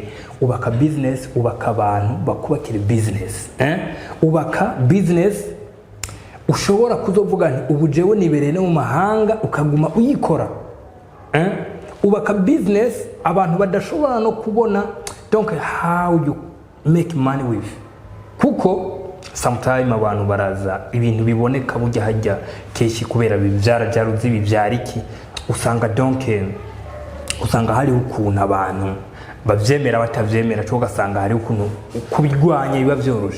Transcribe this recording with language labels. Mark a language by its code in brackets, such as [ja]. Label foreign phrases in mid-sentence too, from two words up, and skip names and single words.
[rn] Ubaka business, ubaka abantu bakubakira business, ubaka business ushobora kuzovuga nti ubu jewe nibereye mu mahanga ukaguma uyikora, ubaka business abantu badashobora no kubona donc [en] how you make money with. [rn] Kuko sometimes abantu baraza ibintu biboneka bujya hajya keshi kubera bibyara jaruzi bibyara iki, usanga donc usanga hari ukuntu abantu bavyemera batavyemera, cyo gasanga hari ukuntu kubigwanya biba byoroshe.